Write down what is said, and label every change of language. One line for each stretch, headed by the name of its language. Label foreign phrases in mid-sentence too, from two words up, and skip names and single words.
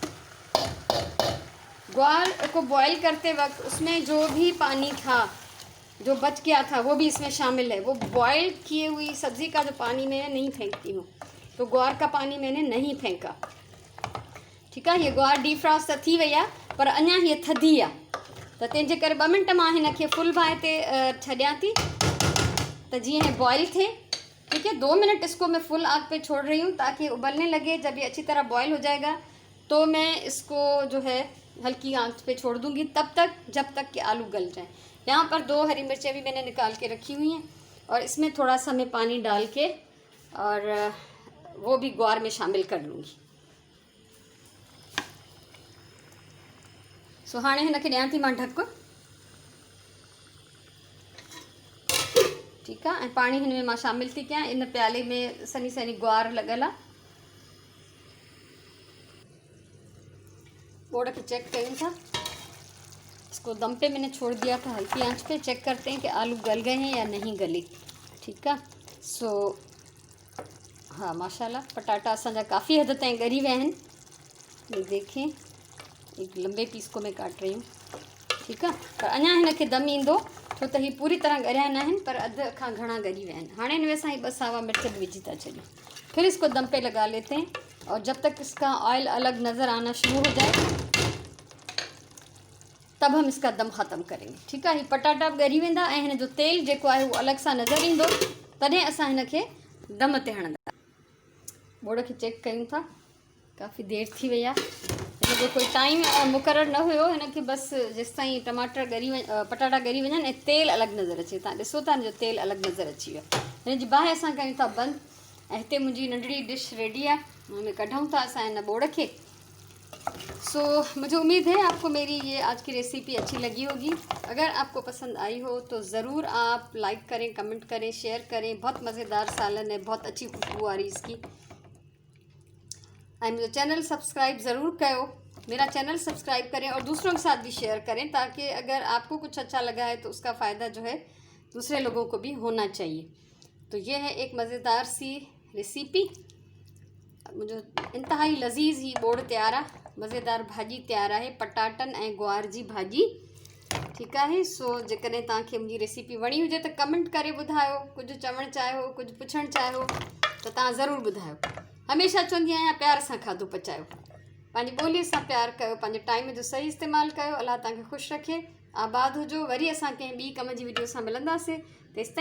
Urdu: گوار کو بوائل کرتے وقت اس میں جو بھی پانی تھا جو بچ گیا تھا وہ بھی اس میں شامل ہے. وہ بوائل کیے ہوئی سبزی کا جو پانی میں نہیں پھینکتی ہوں، تو گوار کا پانی میں نے نہیں پھینکا. ٹھیک ہے,
Sindhi: ये ग्वार डीफ्रॉस्ट त थी वही आहे, पर अञा हीअ थधी आहे, त तंहिंजे करे 2 मिनट मां हिन खे फुल बाहि ते छॾियां थी त जीअं ये बॉईल थे।
Urdu: ٹھیک ہے، 2 منٹ اس کو میں فل آگ پے چھوڑ رہی ہوں تاکہ ابلنے لگے. جب یہ اچھی طرح بوائل ہو جائے گا تو میں اس کو جو ہے ہلکی آنچ پے چھوڑ دوں گی، تب تک جب تک کہ آلو گل جائے. یہاں پر 2 ہری مرچیں بھی میں نے نکال کے رکھی ہوئی ہیں اور اس میں تھوڑا سا میں پانی ڈال کے اور وہ بھی گوار میں شامل کر لوں گی.
Sindhi: सो हाणे हिन खे ॾियां थी मां ढक।
Urdu: ٹھیک ہے,
Sindhi: पानी हिन में मां शामिल थी कयां। इन प्याले में सनी सनी ग्वार लॻल आहे। बोड़ के चेक करूँ था,
Urdu: اس کو دم پے میں نے چھوڑ دیا تھا ہلکی آنچ پے. چیک کرتے ہیں کہ آلو گل گئے ہیں یا نہیں گلے. ٹھیک ہے,
Sindhi: सो हाँ माशाल्लाह पटाटा असांजा काफ़ी हद ताईं ॻरी विया आहिनि।
Urdu: یہ دیکھیں، ایک لمبے پیس کو میں کاٹ رہی ہوں. ٹھیک ہے,
Sindhi: पर अञा हिन खे दम ईंदो, छो त ही पूरी तरह ॻरिया न आहिनि, पर अधु खां घणा ॻरी विया आहिनि। हाणे हिन में असां 2 सावा मिर्च भी विझी था छॾियूं।
Urdu: پھر اس کو دم پے لگا لیتے ہیں اور جب تک اس کا آئل الگ نظر آنا شروع ہو جائے تب ہم اس کا دم ختم کریں گے.
Sindhi: ठीक है, ही पटाटा बि ॻरी वेंदा ऐं हिन जो तेल जेको आहे उहो अलॻि सां नज़र ईंदो, तॾहिं असां हिन खे दम ते हणंदा। बोड़ खे चेक कयूं था, काफ़ी देर थी वई आहे। हिन जो कोई टाइम मुक़ररु न हुयो, हिन खे बसि जेसि ताईं टमाटर पटाटा ॻरी वञनि ऐं तेल अलॻि नज़र अचे। तव्हां ॾिसो था हिन जो तेल अलॻि नज़र अची वियो आहे। हिन जी बाहि असां कयूं था बंदि ऐं हिते मुंहिंजी नंढड़ी
English: डिश रेडी
Sindhi: आहे, हुन कढूं था असां हिन बोड़ खे।
Urdu: سو مجھے امید ہے آپ کو میری یہ آج کی ریسیپی اچھی لگی ہوگی. اگر آپ کو پسند آئی ہو تو ضرور آپ لائک کریں، کمنٹ کریں، شیئر کریں. بہت مزیدار سالن ہے، بہت اچھی خوشبو آ رہی اس کی۔ مجھے چینل سبسکرائب ضرور کرو، میرا چینل سبسکرائب کریں اور دوسروں کے ساتھ بھی شیئر کریں، تاکہ اگر آپ کو کچھ اچھا لگا ہے تو اس کا فائدہ جو ہے دوسرے لوگوں کو بھی ہونا چاہیے. تو یہ ہے ایک مزیدار سی ریسیپی، مجھے انتہائی لذیذ
Sindhi: ही बोड़ तैयार आहे। मज़ेदार भाॼी तैयार आहे, पटाटन ऐं ग्वार जी भाॼी।
Urdu: ٹھیک ہے,
Sindhi: सो जेकॾहिं तव्हांखे मुंहिंजी रेसिपी वणी हुजे त कमेंट करे ॿुधायो। कुझु चवणु चाहियो, कुझु पुछणु चाहियो त तव्हां ज़रूरु ॿुधायो। हमेशह चवंदी आहियां प्यार सां खाधो पचायो, पंहिंजी ॿोलीअ सां प्यार कयो, पंहिंजे टाइम जो सही इस्तेमालु कयो। अल्लाह तव्हांखे ख़ुशि रखे, आबाद हुजो। वरी असां कंहिं ॿी कम जी वीडियो सां मिलंदासीं।